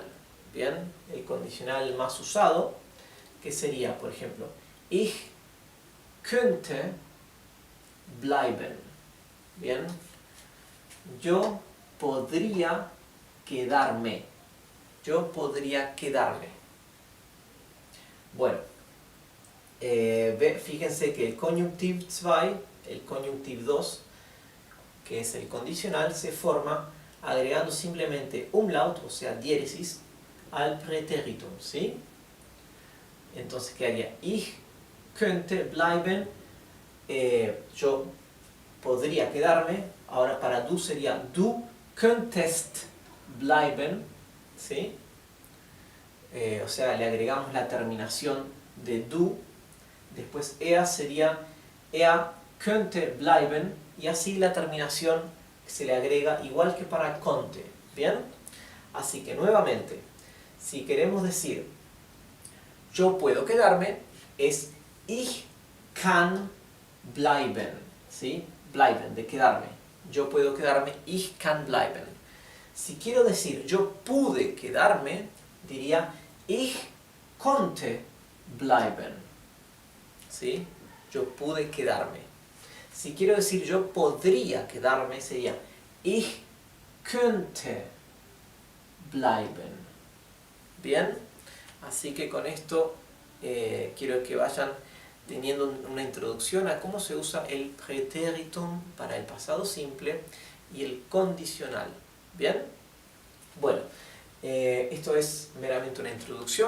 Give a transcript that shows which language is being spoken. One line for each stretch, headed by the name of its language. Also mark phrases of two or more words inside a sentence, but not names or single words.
Spanish: ¿Bien? El condicional más usado, que sería, por ejemplo,
German: ich könnte bleiben.
Spanish: ¿Bien? Yo podría quedarme. Yo podría quedarme. Bueno, fíjense que el Konjunktiv 2, el Konjunktiv 2, que es el condicional, se forma agregando simplemente umlaut, o sea, diéresis, al Präteritum, ¿sí? Entonces quedaría
German: ich könnte bleiben,
Spanish: yo podría quedarme. Ahora para du sería
German: du könntest bleiben,
Spanish: ¿sí? O sea, le agregamos la terminación de du. Después er sería
German: er könnte bleiben,
Spanish: y así la terminación se le agrega igual que para konnte. ¿Bien? Así que nuevamente, si queremos decir yo puedo quedarme, es
German: ich kann bleiben,
Spanish: ¿sí? Bleiben, de quedarme. Yo puedo quedarme,
German: ich kann bleiben.
Spanish: Si quiero decir yo pude quedarme, diría
German: ich konnte bleiben,
Spanish: ¿sí? Yo pude quedarme. Si quiero decir yo podría quedarme, sería
German: ich könnte bleiben.
Spanish: ¿Bien? Así que con esto quiero que vayan teniendo una introducción a cómo se usa el Präteritum para el pasado simple y el condicional. ¿Bien? Bueno, esto es meramente una introducción.